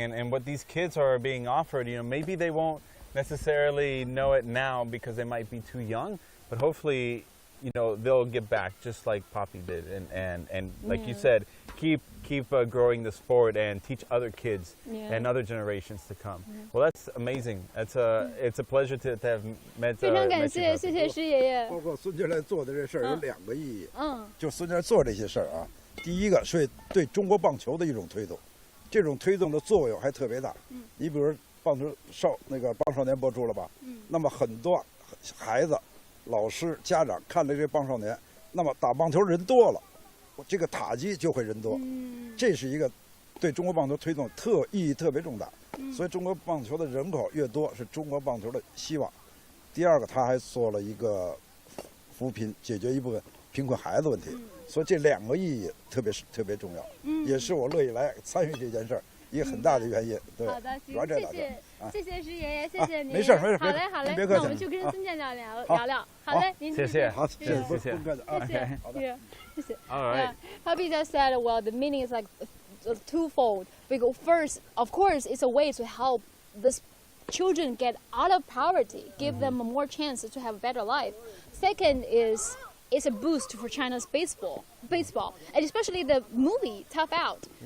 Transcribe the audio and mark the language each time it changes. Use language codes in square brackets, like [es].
[en] And what these kids are being offered, maybe they won't necessarily know it now because they might be too young, but hopefully, they'll get back just like Poppy did, and like you said, keep growing the sport and teach other kids and other generations to come. Well, that's amazing. It's a pleasure to have met. [zh] 非常感谢，谢谢施爷爷。包括孙教练做的这事儿有2个意义。就孙教练做这些事儿啊，第一个是对中国棒球的一种推动，这种推动的作用还特别大。你比如棒少年播出了吧？那么很多孩子、老师、家长看了这棒少年，那么打棒球人多了，这个塔基就会人多。这是一个对中国棒球推动意义特别重大。所以中国棒球的人口越多，是中国棒球的希望。第二个，他还做了一个扶贫，解决一部分贫困孩子问题。所以这2个意义特别重要，也是我乐意来参与这件事儿一个很大的原因。对，好的，行，谢谢施爷爷，谢谢您。没事，好嘞，好嘞，那我们去跟孙健聊聊。好嘞，您谢谢，好，谢谢，谢谢。 [en] All right. Papi just said, well, the meaning is like twofold. Because first, of course, it's a way to help this children get out of poverty, give them more chance to have a better life. Second is it's a boost for China's baseball, and especially the movie Tough Out.